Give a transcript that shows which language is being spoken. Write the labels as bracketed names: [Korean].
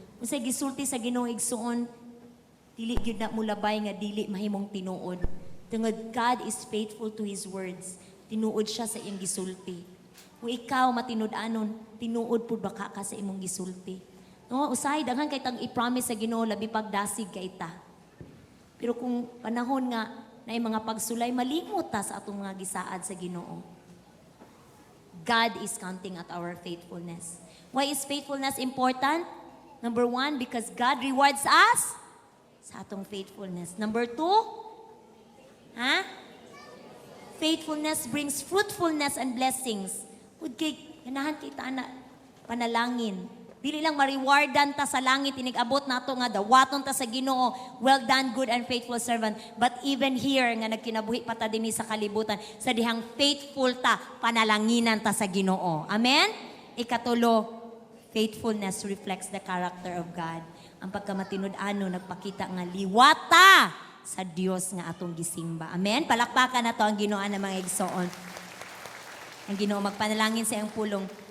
[Cebuano] Unsay gisulti sa Ginoo igsoon, dili gyud na mulabay nga dili mahimong tinuod. [English] Tungod God is faithful to His words. [Cebuano] Tinuod siya sa iyang gisulti. Kung ikaw matinud-anon, tinuod pud baka ka sa imong gisulti. No, usahay daghan kay tag i-promise sa Ginoo labi pagdasig kay ta. Pero kung panahon nga naay mga pagsulay malimot ta sa atong mga gisaad sa Ginoo. [English] God is counting at our faithfulness. Why is faithfulness important? Number 1, because God rewards us [Cebuano] sa atong [English] faithfulness. Number 2, faithfulness brings fruitfulness and blessings. [Cebuano] Ud kay ganahan kita na panalangin. Dili lang ma-rewardan ta sa langit inig-abot nato nga dawaton ta sa Ginoo. [English] Well done, good and faithful servant. But even here [Cebuano] nga nagkinabuhi pa ta dinhi sa kalibutan, sa dihang faithful ta, panalanginan ta sa Ginoo. Amen? [English] Ikatulo, faithfulness reflects the character of God. [Cebuano] Ang pagkamatinud-ano nagpakita nga liwata sa Dios nga atong gisimba. Amen? Palakpakan na to ang Ginoo ng mga igsoon. Ang Ginoo magpanalangin sa iyang pulong.